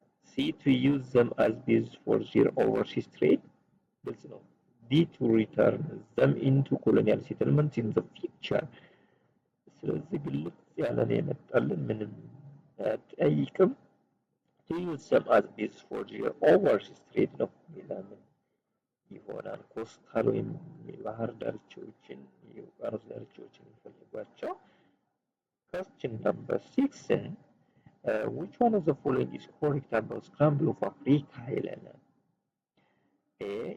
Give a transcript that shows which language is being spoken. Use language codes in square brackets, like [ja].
[en] C. To use them as basis for their overseas trade. [am] ግልጽ ነው። [en] D. To return them into colonial settlements in the future. [am] ስለዚህ ግልጽ ያለ ነው የመጣልን ምንም አያጠያይቅም። [en] To use them as basis for their overseas trade [am] ነው። ሌላ ምን ይሆናል? ኮስታል ወይም የባህር ዳርቻዎችን የውቅያኖስ ዳርቻዎችን የሚፈልጓቸው። [en] Question number 6. Which one of the following is correct about scramble of Africa ይለናል? A.